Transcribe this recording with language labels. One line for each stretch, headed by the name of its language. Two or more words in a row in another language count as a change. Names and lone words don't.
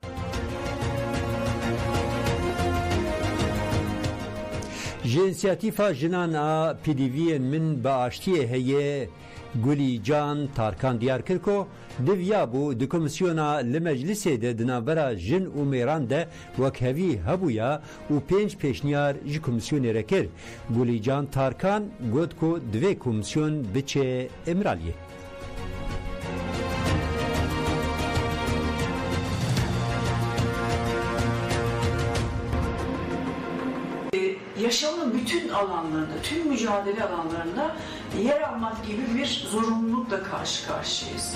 Kurdish: Ji inisiyatîfa jinan a PDV'ên min bi aştiyê heye Gulî Can Tarkan diyar kir ku diviya bû di komisyona li meclisê de di navbera jin û mêran de wekhevî hebûya û 5 pêşniyar ji komisyonê re kir. Gulî Can Tarkan got ku divê komisyon biçe Emiraliyê.
Turkish: Yaşamın bütün alanlarında, tüm mücadele alanlarında yer almak gibi bir zorunlulukla karşı karşıyayız.